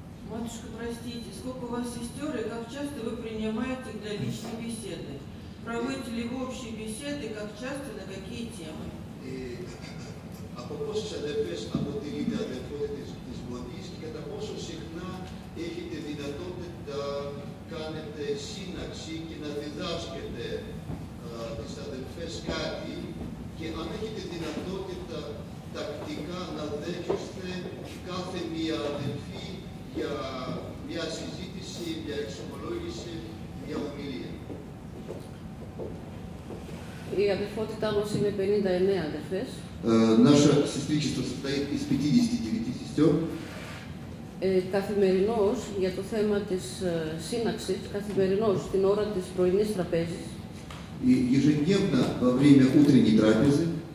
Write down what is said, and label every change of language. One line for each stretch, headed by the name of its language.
Russian: Матушка, простите, сколько у вас сестер и как часто вы принимаете их для личной беседы? Проводите ли вы общие беседы, как часто, на какие темы?
Greek: Από πόσες αδερφές αποτελείται αδερφότητα της Μονής και κατά πόσο συχνά έχετε δυνατότητα να κάνετε σύναξη και να διδάσκετε τις αδερφές κάτι και αν έχετε δυνατότητα τακτικά να δέχεστε κάθε μία αδερφή για μια συζήτηση, μια εξομολόγηση, μια ομιλία. Η αδερφότητά μας είναι 59 αδερφές.
Russian: Наше сестричество состоит из 59 сестер.
Greek: Καθημερινώς, για το θέμα της σύναξης, καθημερινώς την ώρα της πρωινής τραπέζης,
Russian: И ежедневно во время утренней трапезы